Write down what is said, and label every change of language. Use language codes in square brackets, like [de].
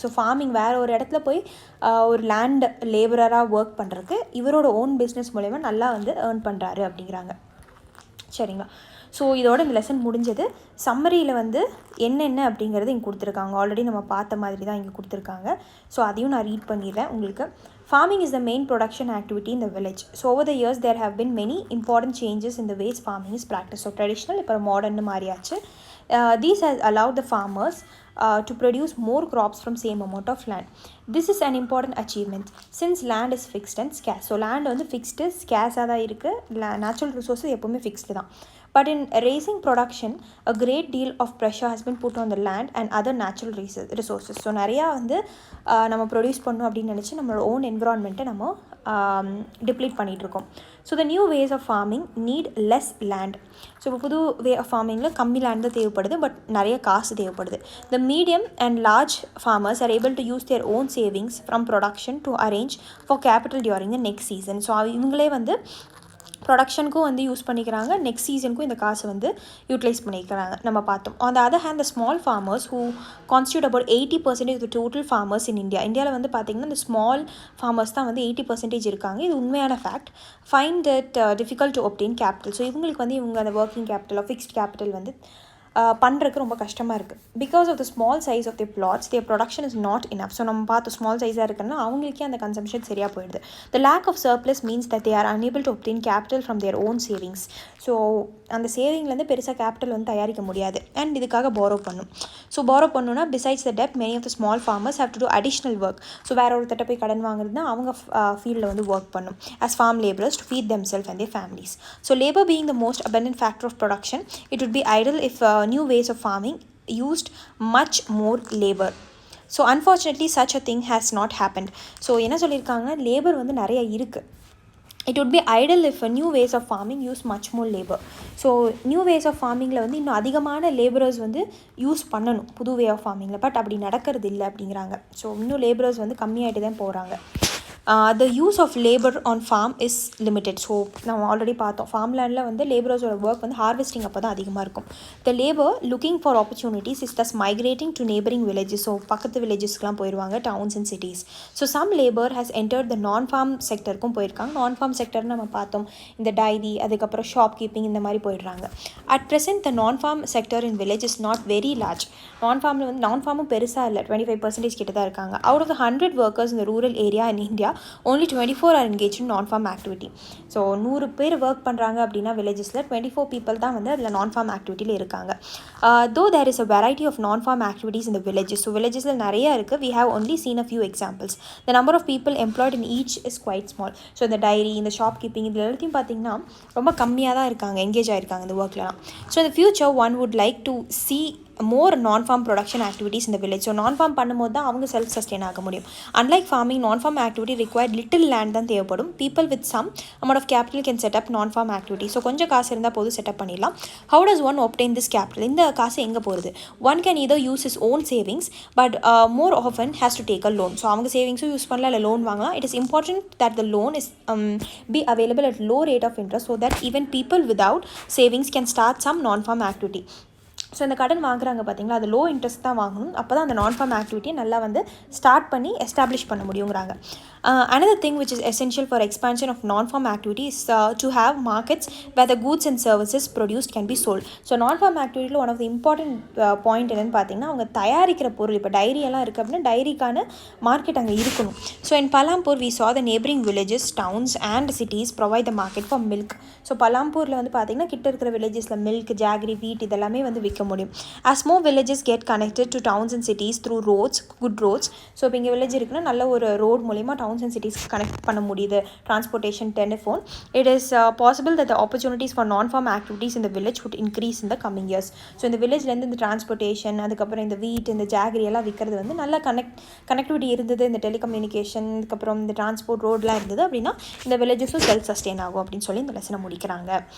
[ta] So farming வேறு ஒரு இடத்துல போய் ஒரு லேண்ட் லேபரராக ஒர்க் பண்ணுறதுக்கு இவரோட ஓன் பிஸ்னஸ் மூலிமா நல்லா வந்து ஏர்ன் பண்ணுறாரு அப்படிங்கிறாங்க. சரிங்களா. ஸோ இதோட இந்த லெசன் முடிஞ்சது. சம்மரியில் வந்து என்னென்ன அப்படிங்கிறது இங்கே கொடுத்துருக்காங்க. ஆல்ரெடி நம்ம பார்த்த மாதிரி தான் இங்கே கொடுத்துருக்காங்க. ஸோ அதையும் நான் ரீட் பண்ணிடுறேன் உங்களுக்கு. [en] Farming is the main production activity in the village. So over the years there have been many important changes in the ways farming is practiced. So traditional இப்போ modern [ta] மாறியாச்சு. [en] These has allowed the farmers to produce more crops from same amount of land. This is an important achievement since land is fixed and scarce. So land வந்து fixed, scarce [ta] தான் இருக்குது. [en] Natural resources [ta] எப்போவுமே [en] fixed தான். But in raising production, a great deal of pressure has been put on the land and other natural resources. [ta] So நிறையா வந்து நம்ம produce பண்ணணும் அப்படின்னு நினச்சி நம்மளோட ஓன் என்விரான்மெண்ட்டை நம்ம டிப்ளீட் பண்ணிகிட்ருக்கோம். [en] So the new ways of farming need less land. [ta] So இப்போ புது வே ஆஃப் ஃபார்மிங்கில் கம்மி லேண்ட் தான் தேவைப்படுது, பட் நிறைய காசு தேவைப்படுது. [en] The medium and large farmers are able to use their own savings from production to arrange for capital during the next season. [ta] So இவங்களே வந்து ப்ரொடக்ஷனுக்கும் வந்து யூஸ் பண்ணிக்கிறாங்க, நெக்ஸ்ட் சீசனுக்கும் இந்த காசை வந்து யூட்டிலைஸ் பண்ணிக்கிறாங்க நம்ம பார்த்தோம். [en] On the other hand the small farmers who constitute about 80% of the total farmers in India. [ta] இந்தியாவில் வந்து பார்த்திங்கன்னா இந்த ஸ்மால் ஃபார்மர்ஸ் தான் வந்து 80% இருக்காங்க. இது உண்மையான fact. [en] Find that difficult to obtain capital. [ta] So இவங்களுக்கு வந்து இவங்க அந்த ஒர்க்கிங் கேபிட்டல் ஃபிக்ஸ்ட் கேபிட்டல் வந்து பண்ணுறதுக்கு ரொம்ப கஷ்டமாக இருக்குது. [en] Because of the small size of the plots their production is not enough. [ta] So நம்ம பார்த்து ஸ்மால் சைஸாக இருக்குன்னா அவங்களுக்கே அந்த கன்சம்ஷன் சரியாக போயிடுது. [en] The lack of surplus means that they are unable to obtain capital from their own savings. [ta] So அந்த சேவிங்லேருந்து பெருசாக கேபிட்டல் வந்து தயாரிக்க முடியாது அண்ட் இதுக்காக பாரோ பண்ணும். [en] So borrow பண்ணணுன்னா besides the dept many of the small farmers have to two additional work. [ta] So வேற ஒருத்தட்ட போய் கடன் வாங்குறதுனா அவங்க ஃபீல்டில் வந்து ஒர்க் பண்ணும் [en] as farm laborers to feed themselves and their families. So labor being the most abundant factor of production, it would be idle if new ways of farming used much more labor. So unfortunately such a thing has not happened. [ta] So என்ன சொல்லியிருக்காங்கன்னா labour வந்து நிறைய இருக்குது. [en] It would be idle if new ways of farming use much more labor. [ta] So new ways of ஃபார்மிங்கில் வந்து இன்னும் அதிகமான labourers வந்து use பண்ணணும் புது வே ஆஃப் ஃபார்மிங்கில். பட் அப்படி நடக்கிறது இல்லை அப்படிங்கிறாங்க. ஸோ இன்னும் லேபரர்ஸ் வந்து கம்மியாகிட்டு தான் போகிறாங்க. [en] The use of labor on farm is limited. [ta] So நம்ம ஆல்ரெடி பார்த்தோம் ஃபார்ம்லேண்டில் வந்து லேபரர்ஸோட ஒர்க் வந்து ஹார்வெஸ்டிங் அப்போ தான் அதிகமாக இருக்கும். [en] The labour looking for opportunities is thus migrating to neighbouring villages. [ta] So பக்கத்து வில்லேஜஸ்க்குலாம் போயிடுவாங்க, downs and cities. So [en] some labour has entered the non farm [ta] செக்டருக்கும் போயிருக்காங்க. நான் ஃபார்ம் செக்டர்னு நம்ம பார்த்தோம், இந்த டைரி அதுக்கப்புறம் ஷாப் கீப்பிங் இந்த மாதிரி போயிடுறாங்க. [en] At present the non farm sector in village is not very large. [ta] நான் ஃபார்மும் பெருசாக இல்லை, 25% கிட்ட தான் இருக்காங்க. [en] Out of the 100 workers இந்த rural area in India only 24 are engaged in non-farm activity. [ta] So 100 பேர் ஒர்க் பண்ணுறாங்க அப்படின்னா வில்லேஜஸில் 24 people தான் வந்து அதில் நான்-ஃபார்ம் ஆக்டிவிட்டியில் இருக்காங்க. [en] though there is a variety of non-farm activities in the villages. [ta] So வில்லேஜஸில் நிறையா இருக்குது. [en] we have only seen a few examples. the number of people employed in each is quite small. [ta] So இந்த diary, இந்த shop keeping இது எல்லாத்தையும் பார்த்திங்கன்னா ரொம்ப கம்மியாக தான் இருக்காங்க, எங்கேஜ் ஆகிருக்காங்க இந்த ஒர்க்லாம். [en] So in the future one would like to see more non-farm production activities in the village. [ta] So நான்-ஃபார்ம் பண்ணும்போது தான் அவங்க செல்ஃப் சஸ்டெயின் ஆக முடியும். [en] unlike farming, non farm activity required little land [ta] தான் தேவைப்படும். [en] People with some amount of capital can set up non farm activity. [ta] So கொஞ்சம் காசு இருந்தால் போதும் செட்டப் பண்ணிடலாம். [en] How does one obtain this capital? [ta] இந்த காசு எங்கே போகிறது? [en] One can either use his own savings but more often has to take a loan. [ta] So அவங்க சேவிங்ஸும் யூஸ் பண்ணலாம், இல்லை லோன் வாங்கலாம். [en] It is important that the loan is be available at low rate of interest so that even people without savings can start some non-farm activity. [ta] So இந்த கடன் வாங்குறாங்க பார்த்தீங்களா, அது low interest தான் வாங்கணும். அப்போ தான் அந்த நான்-ஃபார்ம் ஆக்டிவிட்டியை நல்லா வந்து ஸ்டார்ட் பண்ணி எஸ்டாப்ளிஷ் பண்ண முடியுங்கிறாங்க. [en] another thing which is essential for expansion of non-farm activity is to have markets where the goods and services produced can be sold. [ta] So நான்-ஃபார்ம் ஆக்டிவிட்டியில் one of the important point என்னென்னு பார்த்தீங்கன்னா அவங்க தயாரிக்கிற பொருள், இப்போ டைரியெல்லாம் இருக்குது அப்படின்னா டைரிக்கான மார்க்கெட் அங்கே இருக்கணும். [en] So in Palampur we saw the neighboring villages, towns and cities provide the market for milk. [ta] So பலாம்பூரில் வந்து பார்த்திங்கன்னா கிட்ட இருக்கிற வில்லேஜஸில் மில்க், ஜாகரி, வீட் இதெல்லாமே வந்து விற்க முடியும். [en] as more villages get connected to towns and cities through roads, good roads. [ta] So இப்போ இங்கே வில்லேஜ் இருக்குன்னா நல்ல ஒரு ரோட் மூலிமா டவுன்ஸ் அண்ட் சிட்டிஸ்க்கு கனெக்ட் பண்ண முடியுது, transportation, telephone. [en] It is possible that the opportunities for non farm activities இந்த village would increase in the coming years. [ta] So இந்த வில்லேஜ்லேருந்து இந்த டிரான்ஸ்போர்ட்டேஷன், அதுக்கப்புறம் இந்த வீட், இந்த ஜாகரி எல்லாம் விற்கிறது வந்து நல்லா கனெக்டிவிட்டி இருந்தது, இந்த டெலிகம்யூனிகேஷன், அதுக்கப்புறம் இந்த டிரான்ஸ்போர்ட் ரோடெலாம் இருந்தது அப்படின்னா இந்த வில்லேஜஸும் செல்ஃப் சஸ்டெயின் ஆகும் அப்படின்னு சொல்லி இந்த லெசனை முடிக்கிறாங்க.